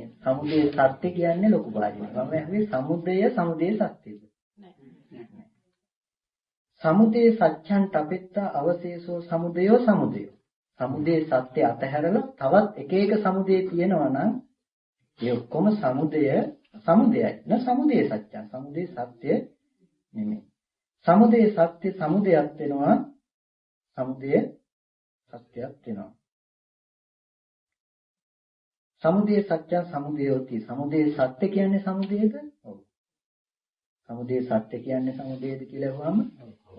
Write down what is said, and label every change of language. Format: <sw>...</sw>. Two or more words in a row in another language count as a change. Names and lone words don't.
<si>සමුදය සත්‍ය කියන්නේ ලොකු භාජනයේ. මම ඇහුවේ සමුදය සමුදය සත්‍යද?</si> <pi>සමුදය සත්‍යං තපෙත්තා අවශේෂෝ සමුදයෝ සමුදයෝ.</pi> <si>සමුදය සත්‍ය අතහැරලා තවත් එක එක සමුදය තියෙනවා නම් ඒ ඔක්කොම සමුදය සමුදයයි.</si> <pi>න සමුදය සත්‍යං.</pi> <si>සමුදය සත්‍ය නෙමෙයි. සමුදය සත්‍ය සමුදයක් වෙනවා. සමුදය සත්‍යයක් වෙනවා.</si> <pi>සමුදය සත්‍යං සමුදයෝති.</pi> <si>සමුදය සත්‍ය කියන්නේ සමුදයද? ඔව්. සමුදය සත්‍ය කියන්නේ සමුදයද කියලා අහුවම ඔව්.</si>